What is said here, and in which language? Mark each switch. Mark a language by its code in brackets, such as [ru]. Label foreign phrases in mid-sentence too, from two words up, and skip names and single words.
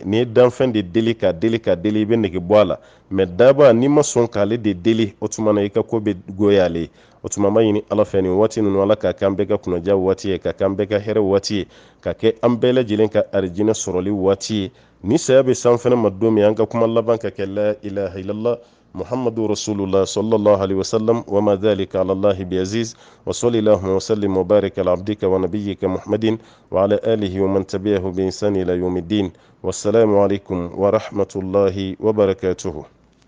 [bm] n'i ye danfɛn de deli ka deli ka deli i bɛ nege bɔ a la, mɛ daba n'i ma sɔn k'ale de deli, o tuma na i ka ko bɛ goya ale ye. o tuma ma ɲini Ala fɛ nin waati ninnu Ala k'a kɛ an bɛɛ ka kunnaja waati ye, ka kɛ an bɛɛ ka hɛrɛ waati ye, ka kɛ an bɛɛ lajɛlen ka arijinɛ sɔrɔli waati ye. ni saya bɛ san fɛnɛ ma don min an ka kuma laban ka kɛ [ar] لا إله إلا الله محمد رسول الله صلى الله عليه وسلم وما ذلك على الله بعزيز وصلى الله وسلم وبارك على عبدك ونبيك محمد وعلى آله ومن تبعه بإحسان إلى يوم الدين. والسلام عليكم ورحمة الله وبركاته.